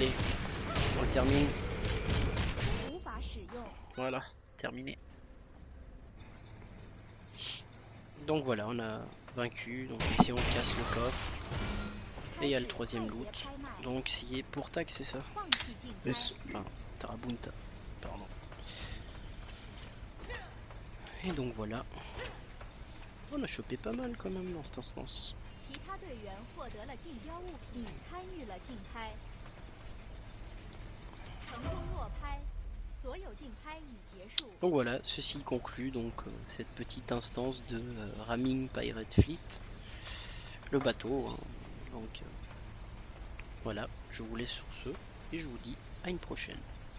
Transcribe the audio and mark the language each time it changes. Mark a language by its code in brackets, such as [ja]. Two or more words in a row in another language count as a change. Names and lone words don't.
[fr] Oh. Allez, on termine. Voilà, terminé. Donc voilà, on a vaincu. Donc ici on casse le coffre. Et il y a le troisième loot. Donc c'est pour Tag, c'est ça? [zh] 放弃竞拍， [fr] Yes. Enfin, Tarabunta. Pardon. Et donc voilà. On a chopé pas mal quand même dans cette instance. [zh] 其他队员获得了竞标物品，你参与了竞拍，成功落拍，所有竞拍已结束。 [fr] Donc voilà, ceci conclut donc cette petite instance de Ramming Pirate Fleet. Le bateau. Hein. Donc voilà, je vous laisse sur ce et je vous dis à une prochaine.